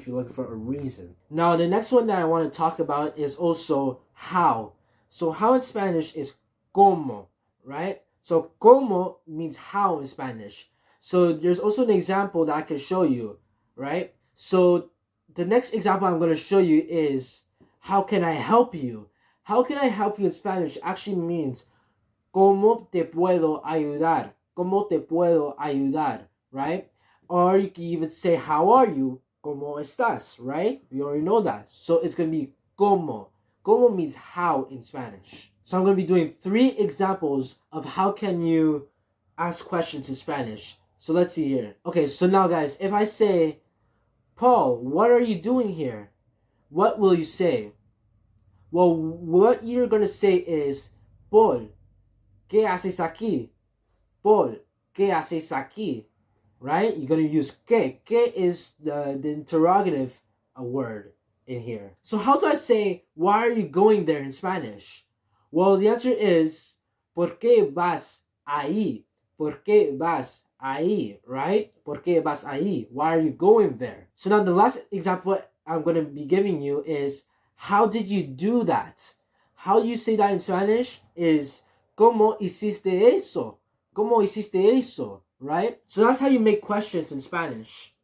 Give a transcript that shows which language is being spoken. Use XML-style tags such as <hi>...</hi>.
<en>If you're looking for a reason. Now, the next one that I want to talk about is also how. So how in Spanish is cómo, right? So cómo means how in Spanish. So there's also an example that I can show you, right? So the next example I'm going to show you is how can I help you? How can I help you in Spanish actually means</en> <es>¿cómo te puedo ayudar? ¿Cómo te puedo ayudar?</es> <en>Right? Or you can even say, how are you?</en> <es>¿Cómo estás?</es> <en>Right? We already know that. So it's going to be ¿cómo? ¿Cómo means how in Spanish. So I'm going to be doing 3 examples of how can you ask questions in Spanish. So let's see here. Okay, so now guys, if I say, Paul, what are you doing here? What will you say? Well, what you're going to say is, Paul,</en> <es>¿qué haces aquí?</es> <en>Paul,</en> <es>¿qué haces aquí?</es> <en>Right? You're going to use ¿qué? ¿Qué is the interrogative word in here. So how do I say, why are you going there in Spanish? Well, the answer is,</en> <es>¿por qué vas ahí? ¿Por qué vas ahí?</es> <en>Right?</en> <es>¿Por qué vas ahí?</es> <en>Why are you going there? So now the last example I'm going to be giving you is, how did you do that? How you say that in Spanish is,</en> <es>¿cómo hiciste eso? ¿Cómo hiciste eso?</es> <en>Right? So that's how you make questions in Spanish.</en>